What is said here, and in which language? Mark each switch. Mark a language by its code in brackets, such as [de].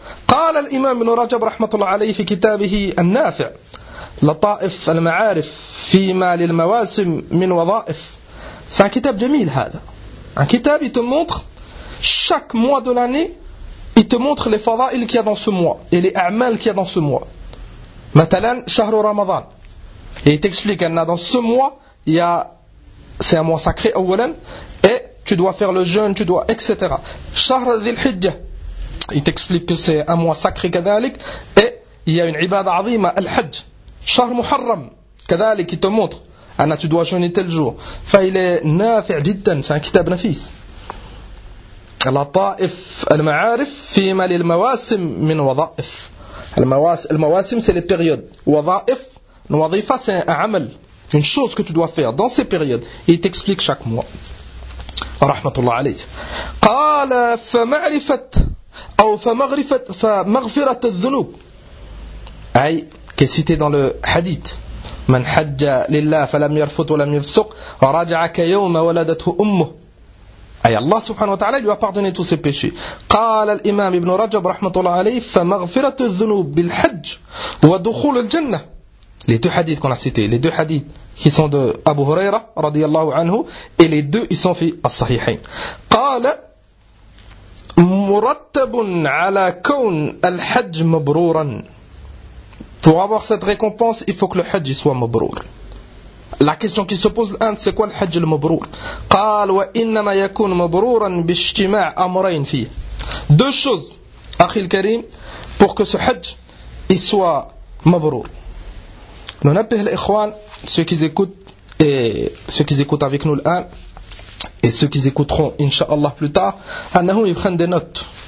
[ar] قال الإمام ابن رجب رحمة الله عليه في كتابه النافع لطائف المعارف فيما للمواسم من وظائف. [fr] C'est un [ar] kitab jamil [fr] هذا. Un kitab il te montre chaque mois de l'année, il te montre les fada'il qu'il y a dans ce mois et les a'mal qu'il y a dans ce mois. [ar] مثلاً شهر رمضان. [fr] Et il t'explique qu'il y a dans ce mois, il y a, c'est un mois sacré أولاً, et tu dois faire le jeûne, tu dois, etc. [ar] شهر ذي الحجة. [fr] Il t'explique que c'est un mois sacré, كذلك, et il y a une ibadah azima, al-hajj. Shahr Muharram, كذلك, il te montre. Anna, tu dois jeûner tel jour. [ar] Fa'il est nafi' jiddan, [fr] c'est un kitab nafis. [ar] La ta'if al-ma'arif, fima lil-mawasim min wada'if. [fr] Al-mawasim, c'est les périodes. Wada'if, wadifa, c'est un amal. Une chose que tu dois faire dans ces périodes. Il t'explique chaque mois. [ar] Rahmatullah alayhi. Qala fa ma'rifat. أو فمغفرة فمغفرة الذنوب أي كسيتي [fr] dans le hadith [ar] من حج لله فلم يرفض ولم يفسق وراجع كيوم ولدته أمه أي الله سبحانه وتعالى [fr] lui a pardonné tous ses péchés. [ar] قال الإمام ابن رجب رحمة الله عليه فمغفرة الذنوب بالحج ودخول الجنة. [fr] Les deux hadiths qu'on a cités, les deux hadiths qui sont de Abu Huraira [ar] رضي الله عنه, [fr] et les deux ils sont [ar] في الصحيحين. قال مرتب على كون الحج مبرورا. [fr] Pour avoir cette récompense, il faut que le hajj soit mabrour. La question qui se pose الان, c'est quoi le hajj mabrour? [ar] قال وانما يكون مبرورا باجتماع امرين فيه. [fr] Deux choses, [ar] اخي الكريم, [fr] pour que ce hajj il soit mabrour. [ar] ننبه الاخوان, [fr] ceux qui écoutent avec nous الان, et ceux qui écouteront, inshallah, plus tard, [ar] annahum yukhan [fr] des notes.